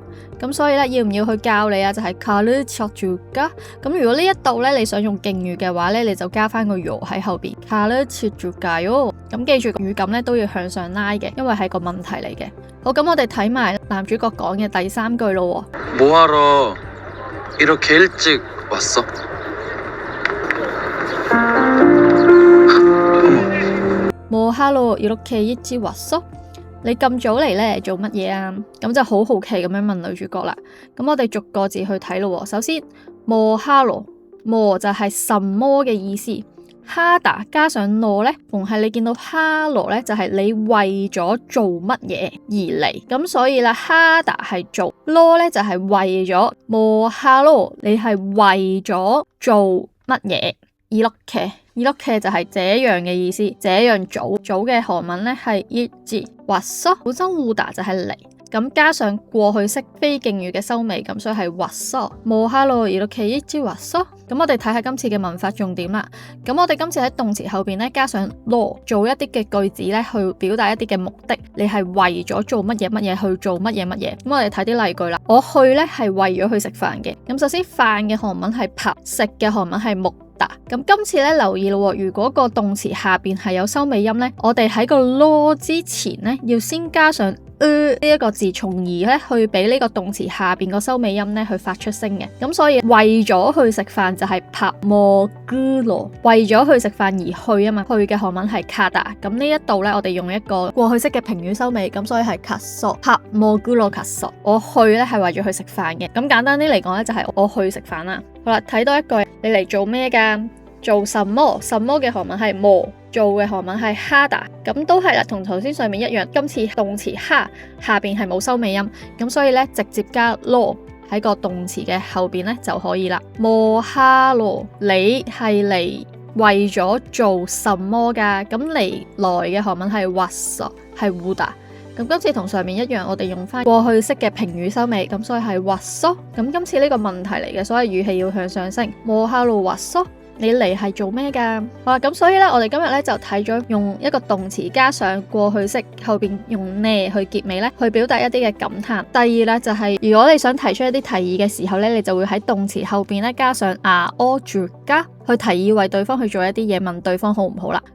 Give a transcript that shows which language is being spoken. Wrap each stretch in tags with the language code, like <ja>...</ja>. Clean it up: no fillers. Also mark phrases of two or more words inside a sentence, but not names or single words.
<yue>咁所以咧，要唔要去教你啊？就係가르쳐줄까？咁如果呢一度咧，你想用敬語嘅話咧，你就加翻個요喺後邊가르쳐줄까요？咁記住語感咧都要向上拉嘅，因為係個問題嚟嘅。好，咁我哋睇埋男主角講嘅第三句咯。</yue> <ko>뭐하러 이렇게 일찍 왔어？ 뭐하러 이렇게 일찍 왔어？</ko> <yue>你咁早嚟呢做乜嘢啊？咁就好好奇咁樣問女主角啦。咁我哋逐個字去睇咯。首先，뭐하러，뭐就係什麼嘅意思。哈達加上羅咧，逢係你見到哈羅咧，就係你為咗做乜嘢而嚟，咁所以咧哈達係做，羅咧就係為咗，摩哈羅你係為咗做乜嘢？이렇게就係這樣嘅意思，這樣做嘅韓文咧係</yue> <ko>일찍 왔어，</ko> <yue>本身오다就係嚟。咁加上過去式非敬語嘅收尾，咁所以係 왔어。</yue> <ko>뭐하러 이렇게 일찍 왔어？</ko> <yue>咁我哋睇下今次嘅文法重點啦。咁我哋今次喺動詞後邊咧加上로做一啲嘅句子咧，去表達一啲嘅目的。你係為咗做乜嘢乜嘢去做乜嘢乜嘢。咁我哋睇啲例句啦。我去咧係為咗去食飯嘅。咁首先飯嘅韓文係밥，食嘅韓文係먹。咁今次咧留意咯，如果個動詞下邊係有收尾音咧，我哋喺個咯之前咧要先加上呢一個字，從而咧去俾呢個動詞下邊個收尾音咧去發出聲嘅。咁所以為咗去食飯就係</yue> <ko>밥 먹으러，</ko> <yue>為咗去食飯而去啊嘛，去嘅韓文係가다。咁呢一度咧我哋用一個過去式嘅評語收尾，咁所以係 갔어，</yue> <ko>밥 먹으러 갔어。</ko> <yue>我去咧係為咗去食飯嘅。咁簡單啲嚟講咧就係我去食飯啦。好啦，睇多一句，你嚟做咩噶？做什麼？什麼嘅韓文係뭐，做嘅韓文係하다。咁都係啦，同頭先上面一樣。今次動詞哈下邊係冇收尾音，咁所以咧直接加로喺個動詞嘅後邊咧就可以啦。뭐하러你係嚟為咗做什麼噶？咁嚟來嘅韓文係왔어，係오다。咁今次同上面一樣，我哋用翻過去式嘅評語收尾，咁所以係왔어。咁今次呢個問題嚟嘅，所以語氣要向上升。</yue> <ko>뭐하러 왔어？</ko> <yue>你嚟係做咩噶？好啦，咁所以咧，我哋今日咧就睇咗用一個動詞加上過去式後邊用呢去結尾咧，去表達一啲嘅感嘆。第二咧就係、如果你想提出一啲提議嘅時候咧，你就會喺動詞後邊咧加上줄까去提議為對方去做一啲嘢，問對方好唔好啦。</yue>